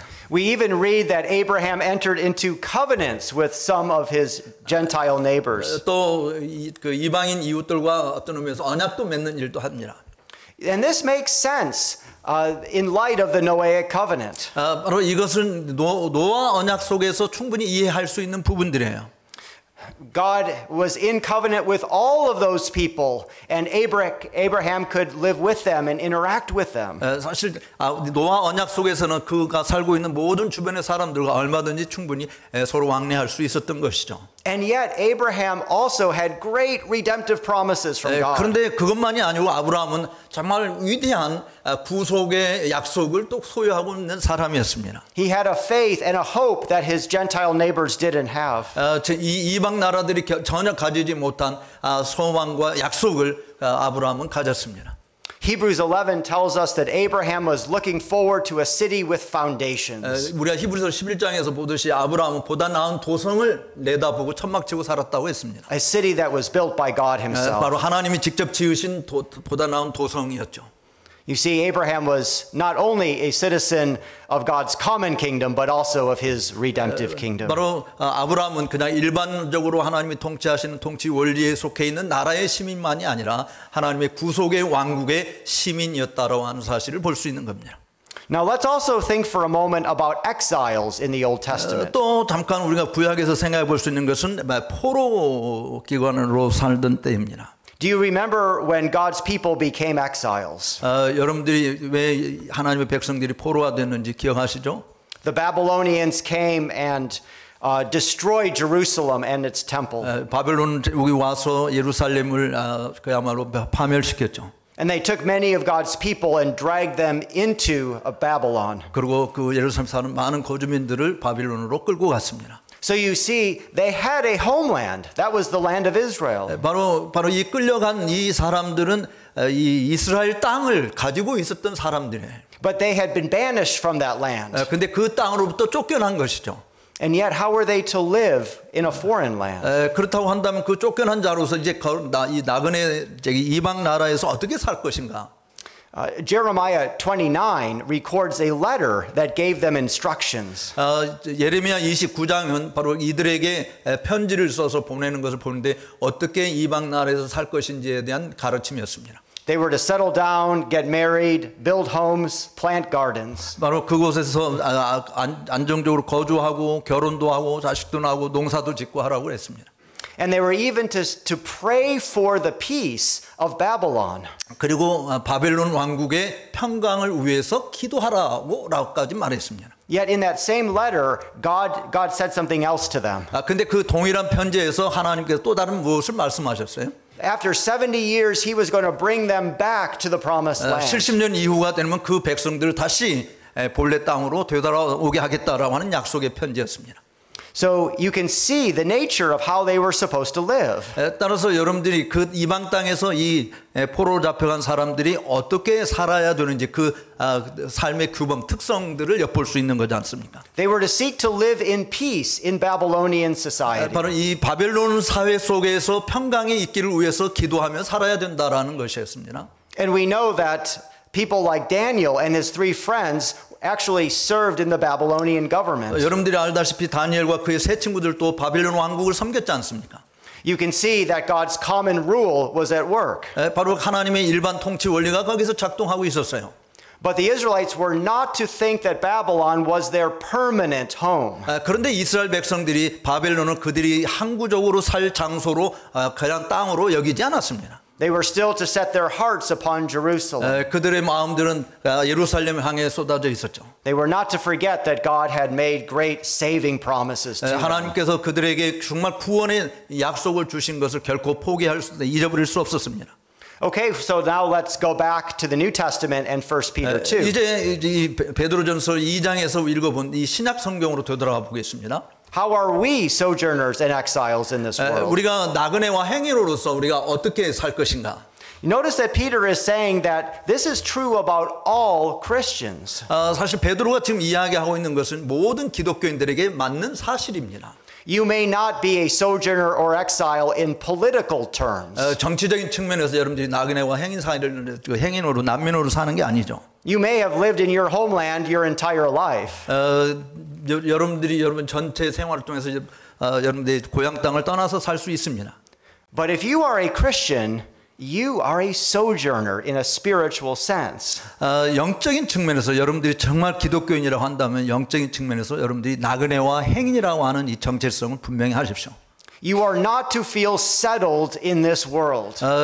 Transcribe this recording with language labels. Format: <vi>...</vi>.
<en>We even read that Abraham entered into covenants with some of his Gentile neighbors.</en> <ko>또 그 이방인 이웃들과 어떤 의미에서 언약도 맺는 일도 합니다.</ko> <en>And this makes sense in light of the Noahic covenant.</en> <ko>바로 이것은 노아 언약 속에서 충분히 이해할 수 있는 부분들이에요.</ko> <en>God was in covenant with all of those people, and Abraham could live with them and interact with them.</en> <ko>사실 노아 언약 속에서는 그가 살고 있는 모든 주변의 사람들과 얼마든지 충분히 서로 왕래할 수 있었던 것이죠.</ko> <en>And yet Abraham also had great redemptive promises from God.</en> <ko>그런데 그것만이 아니고 아브라함은 정말 위대한 구속의 약속을 또 소유하고 있는 사람이었습니다.</ko> <en>He had a faith and a hope that his Gentile neighbors didn't have.</en> <ko>이 이방 나라들이 전혀 가지지 못한 소망과 약속을 아브라함은 가졌습니다.</ko> <en>Hebrews 11 tells us that Abraham was looking forward to a city with foundations.</en> <ko>우리가 히브리서 11장에서 보듯이 아브라함은 보다 나은 도성을 내다보고 천막치고 살았다고 했습니다.</ko> <en>A city that was built by God himself.</en> <ko>바로 하나님이 직접 지으신 보다 나은 도성이었죠.</ko> <en>You see, Abraham was not only a citizen of God's common kingdom, but also of his redemptive kingdom.</en> <ko>바로 아브라함은 그냥 일반적으로 하나님이 통치하시는 통치 원리에 속해 있는 나라의 시민만이 아니라 하나님의 구속의 왕국의 시민이었다라고 하는 사실을 볼 수 있는 겁니다.</ko> <en>Now let's also think for a moment about exiles in the Old Testament.</en> <ko>또 잠깐 우리가 구약에서 생각해 볼 수 있는 것은 포로 기관으로 살던 때입니다.</ko> <en>Do you remember when God's people became exiles?</en> <ko>여러분들이 왜 하나님의 백성들이 포로가 됐는지 기억하시죠?</ko> <en>The Babylonians came and destroyed Jerusalem and its temple.</en> <ko>바벨론 여기 와서 예루살렘을 그야말로 파멸시켰죠.</ko> <en>And they took many of God's people and dragged them into Babylon.</en> <ko>그리고 그 예루살렘 사는 많은 거주민들을 바빌론으로 끌고 갔습니다.</ko> <en>So you see, they had a homeland. That was the land of Israel.</en> <ko>바로 이 끌려간 이 사람들은 이 이스라엘 땅을 가지고 있었던 사람들이에요.</ko> <en>But they had been banished from that land.</en> <ko>근데 그 땅으로부터 쫓겨난 것이죠.</ko> <en>And yet, how were they to live in a foreign land?</en> <ko>그렇다고 한다면 그 쫓겨난 자로서 이제 이 나그네 이방 나라에서 어떻게 살 것인가?</ko> <en>Jeremiah 29 records a letter that gave them instructions.</en> <ko>예레미야 29장은 바로 이들에게 편지를 써서 보내는 것을 보는데 어떻게 이방 나라에서 살 것인지에 대한 가르침이었습니다.</ko> <en>They were to settle down, get married, build homes, plant gardens.</en> <ko>바로 그곳에서 안정적으로 거주하고 결혼도 하고 자식도 낳고 농사도 짓고 하라고 그랬습니다.</ko> <en>And they were even to pray for the peace of Babylon.</en> <ko>그리고 바벨론 왕국의 평강을 위해서 기도하라고까지 말했습니다.</ko> <en>Yet in that same letter, God said something else to them.</en> <ko>근데 그 동일한 편지에서 하나님께서 또 다른 무엇을 말씀하셨어요?</ko> <en>After 70 years, he was going to bring them back to the promised land.</en> <ko>70년 이후가 되면 그 백성들을 다시 본래 땅으로 되돌아오게 하겠다라고 하는 약속의 편지였습니다.</ko> <en>So you can see the nature of how they were supposed to live.</en> <ko>따라서 여러분들이 그 이방 땅에서 이 포로로 잡혀간 사람들이 어떻게 살아야 되는지 그 삶의 규범 특성들을 엿볼 수 있는 거지 않습니까?</ko> <en>They were to seek to live in peace in Babylonian society.</en> <ko>바로 이 바벨론 사회 속에서 평강이 있기를 위해서 기도하며 살아야 된다라는 것이었습니다.</ko> <en>And we know that people like Daniel and his three friends actually served in the Babylonian government.</en> <ko>여러분들이 알다시피 다니엘과 그의 세 친구들도 바벨론 왕국을 섬겼지 않습니까?</ko> <en>You can see that God's common rule was at work.</en> <ko>바로 하나님의 일반 통치 원리가 거기서 작동하고 있었어요.</ko> <en>But the Israelites were not to think that Babylon was their permanent home.</en> <ko>그런데 이스라엘 백성들이 바벨론을 그들이 항구적으로 살 장소로 그냥 땅으로 여기지 않았습니다.</ko> <en>They were still to set their hearts upon Jerusalem.</en> <ko>그들의 마음들은 예루살렘을 향해 쏟아져 있었죠.</ko> <en>They were not to forget that God had made great saving promises to them.</en> <ko>하나님께서 그들에게 정말 구원의 약속을 주신 것을 결코 잊어버릴 수 없었습니다.</ko> <en>Okay, so now let's go back to the New Testament and 1 Peter 2.</en> <ko>이제 이 베드로전서 2장에서 읽어본 이 신약 성경으로 되돌아가 보겠습니다.</ko> <en>How are we sojourners and exiles in this world?</en> <ko>우리가 나그네와 행위로서 우리가 어떻게 살 것인가?</ko> <en>Notice that Peter is saying that this is true about all Christians.</en> <ko>사실 베드로가 지금 이야기하고 있는 것은 모든 기독교인들에게 맞는 사실입니다.</ko> <en>You may not be a sojourner or exile in political terms.</en> <ko>정치적인 측면에서 여러분들이 나그네와 행인으로 난민으로 사는 게 아니죠.</ko> <en>You may have lived in your homeland your entire life.</en> <ko>여러분 전체 생활을 통해서 여러분들이 고향 땅을 떠나서 살 수 있습니다.</ko> <en>But if you are a Christian, you are a sojourner in a spiritual sense.</en> <ko>영적인 측면에서 여러분들이 정말 기독교인이라고 한다면 영적인 측면에서 여러분들이 나그네와 행인이라고 하는 이 정체성을 분명히 하십시오.</ko> <en>You are not to feel settled in this world.</en>